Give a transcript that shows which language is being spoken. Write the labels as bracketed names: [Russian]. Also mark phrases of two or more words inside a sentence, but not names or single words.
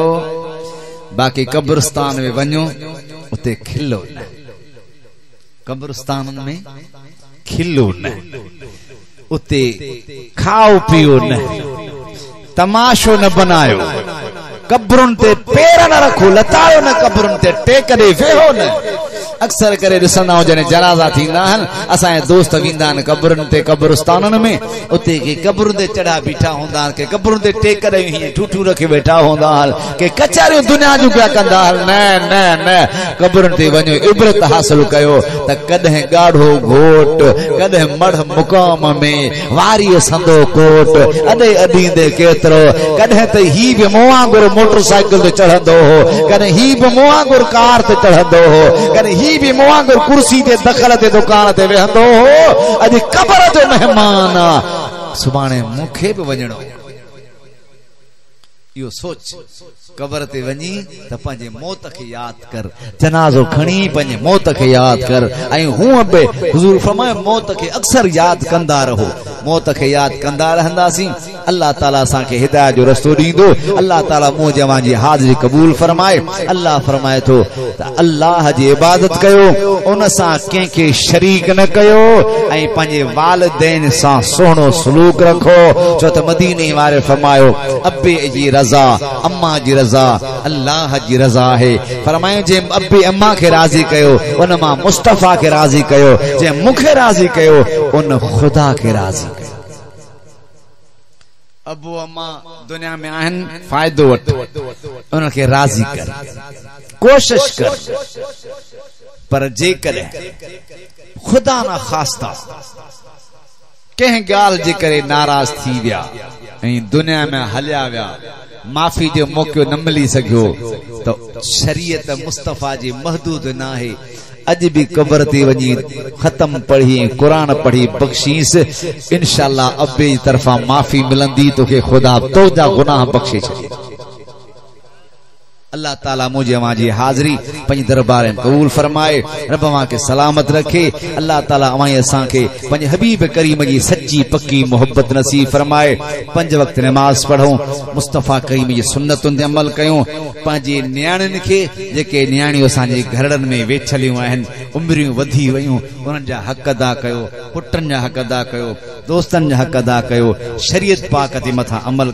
[Sindhi] बाक़ी कब्रिस्तान में वञो उते खिलो न, कब्रिस्तान में खिलो न, उते खाओ पियो न, तमाशो न बनायो, कब्रुनि ते पेर न रखो, लतायो न, कब्रुनि ते टेक ॾे वेहो न। अक्सर करे ॾिसंदा आहियूं जॾहिं जनाज़ा थींदा आहिनि असांजे दोस्त वेंदा आहिनि कब्रुनि ते, कब्रिस्ताननि में, उते के कब्रुनि ते चढ़ा बीठा हूंदा आहिनि, के कब्रुनि ते टेक ॾेई हीअं ठूठू रखी वेठा हूंदा आहिनि, के कचहरियूं दुनिया जूं पिया कंदा आहिनि। न न न, कब्रुनि ते वञो, इबरत हासिल कयो त कॾहिं ॻाढ़ो घोट, कॾहिं मढ़ मुक़ाम में वारीअ संदो कोट, अॾे अॾींदे केतिरो, कॾहिं त ही बि मूं वांगुरु मोटरसाइकिल ते चढ़ंदो हो, कॾहिं ही बि मूं वांगुरु कार ते चढ़ंदो हो, कॾहिं ही बि मूं वांगुरु कुर्सी ते दख़ल ते दुकान ते वेहंदो हो। अॼु कब्र जो महिमान आ, सुभाणे मूंखे बि वञणो। यो सोच कबर ते वनी त पंहिंजे मौत के याद कर जनाज़ो खणी पंहिंजे मौत के याद कर ऐं हूं बि हुजूर फरमाए मौत के अक्सर याद कंदा रहो मौत के याद कंदा रहंदासीं अल्लाह ताला असां खे हिदायत जो रस्तो दींदो अल्लाह ताला मुंह जवां जी हाज़िरी कबूल फरमाए अल्लाह फरमाए थो त अल्लाह जी इबादत कयो उन सां कंहिंखे शरीक न कयो ऐं पंहिंजे वालिदैन सां सुहिणो सलूक रखो छो त मदीने वारे फरमायो अब्बे जी रज़ा अम्मा जी रज़ा अल्लाह जी रज़ा है फरमायो जे अब्बे अम्मा के राज़ी कयो उन मां मुस्तफा के राज़ी कयो जे मूंखे राज़ी कयो उन खुदा के राज़ी कयो अबू अम्मा दुनिया में आहिनि फ़ाइदो वठ उनखे राज़ी कर कोशिश कर पर जेकॾहिं खुदा ना ख़ास्ता कंहिं ॻाल्हि जे करे नाराज़ थी विया ऐं दुनिया में हलिया विया माफ़ी जो मौक़ो न मिली सघियो तो शरीयत मुस्तफा जी महदूद न आहे अज भी कबर ते वनी खत्म पढ़ी कुरान पढ़ी बख्शीस इंशाअल्लाह अब्बे जी तरफा माफ़ी मिलंदी तोखे खुदा तोजा गुनाह बख्शे छॾे अल्लाह ताला मुझे जी हाज़िरी पंहिंजे दरबार में कबूल फरमाए रब मां के सलामत रखे अल्लाह ताला अवां असां के पंहिंजे हबीब करीम जी सच्ची पक्की मोहब्बत नसीब फरमाए 5 वक्त नमाज पढ़ूं मुस्तफा करीम जी सुन्नतुनि ते अमल कयूं पंहिंजे न्याणियुनि खे जेके न्याणियूं असांजे घरनि में वेठलियूं आहिनि उमिरियूं वधी वयूं उन्हनि जा हक़ अदा कयो पुटनि जा हक़ अदा कयो दोस्तनि जा हक़ अदा कयो शरीयत पाक ते मथां अमल